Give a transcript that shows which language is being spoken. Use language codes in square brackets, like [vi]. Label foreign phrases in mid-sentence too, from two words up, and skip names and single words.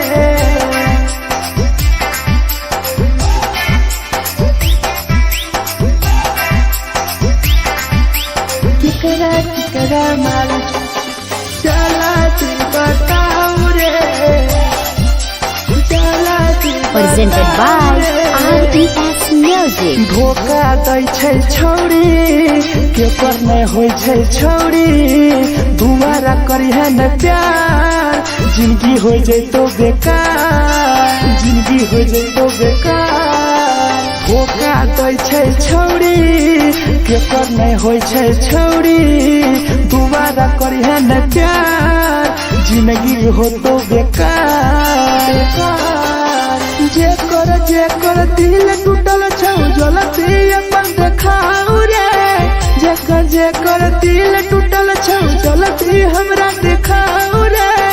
[mai] केकरा माल जला दी बताओ रे, जला दी [en] Presented by RES Music. [mai] धोखा दै छै छौड़ी केकर नहीं होय छै छौड़ी, दुबारा करिहे न प्यार जिंदगी हो जैतो बेकार, जिंदगी हो जैतो बेकार। धोखा दै छै छौड़ी केकर नहीं होय छै छौड़ी, दुबारा करिहे न प्यार जिंदगी हो तो बेकार। जेकर दिल टूटल छौ जलती अपन देखाओ रे, जेकर दिल टूटल छौ जलती हमरा देखाओ रे।